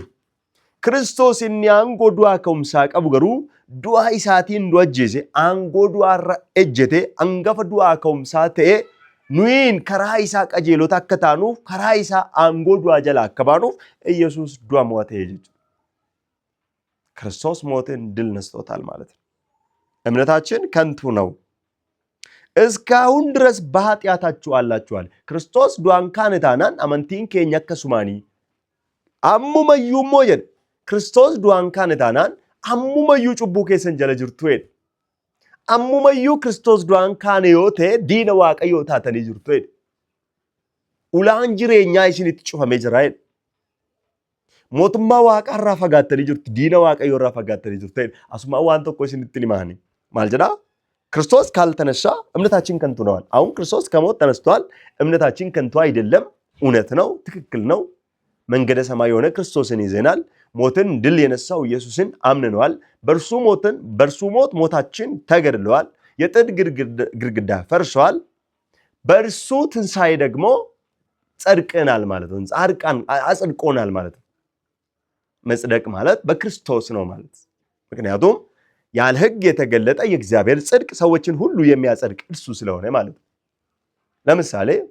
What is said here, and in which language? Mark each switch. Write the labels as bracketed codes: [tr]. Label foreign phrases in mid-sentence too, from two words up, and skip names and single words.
[om] Kiristoos inni aangoo du'aa ka'umsaa qabu garuu du'aa isaatiin du'a ajjeese aangoo du'aarra ejjete hangafa du'aa ka'umsaa ta'e nuyiin karaa isaa qajeelota akka taanuuf karaa isaa aangoo du'aa jalaa akka baanuuf Yesuus du'a mo'atee jechuudha. [am] ክርስቶስ ሞትን ድል ነስቶታል ማለት ነው። እምነታችን ከንቱ ነው። እስካሁን ድረስ በኃጢአታችሁ አላችኋል። ክርስቶስ [om] ዱ'aan kaane taanaan amantiin keenya akkasumaanii ammumayyuu immoo jedhe Kiristoos du'aan kaane taanaan ammumayyuu cubbuu keessan jala jirtu jedhe. Ammumayyuu Kiristoos du'aan kaane yoo ta'e diina Waaqayyoo taatanii jirtu jedhe. Ulaan jireenyaa isinitti cufamee jira jedhe. Mootummaa Waaqarraa fagaattanii jirtu, diina Waaqayyoo irraa fagaattanii jirtu jedhe. Asuma waan tokko isinitti himaani. Maal jedhaa? [am] ክርስቶስ ካልተነሳ እምነታችን ከንቱ ነው። አሁን ክርስቶስ ከሞት ተነስቷል። እምነታችን ከንቱ አይደለም፣ እውነት ነው፣ ትክክል ነው። መንገደ ሰማይ የሆነ ክርስቶስን ይዘናል። ሞትን ድል የነሳው ኢየሱስን አምነነዋል። በእርሱ ሞት ሞታችን ተገድለዋል። የጥድ ግድግዳ ፈርሷል። በእርሱ ትንሣኤ ደግሞ ጸድቀናል ማለት ነው። አጽድቆናል ማለት ነው። መጽደቅ ማለት በክርስቶስ ነው ማለት ምክንያቱም ያለ ሕግ የተገለጠ የእግዚአብሔር ጽድቅ ሰዎችን ሁሉ የሚያጸድቅ እርሱ ስለሆነ ማለት ነው። ለምሳሌ